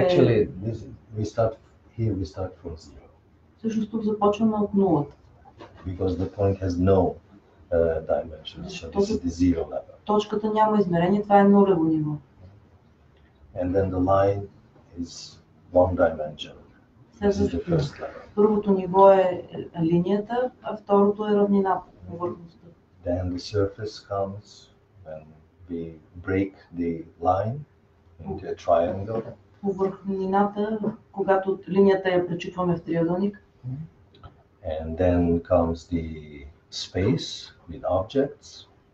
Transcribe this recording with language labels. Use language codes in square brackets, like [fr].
[en] Actually, we start from zero. [bg] Всъщност тук започваме от нулата. [en] Because the point has no dimension, so this is the zero level. [bg] Точката няма измерение, това е нулево ниво. [en] And then the line is one dimension. This is the first level. [bg] Първото ниво е линията, а второто е равнината, повърхността. [en] Then the surface comes when we break the line into a triangle. [bg] Повърхнината, когато линията я пречупваме в триъгълник. [en] And then comes the space with objects.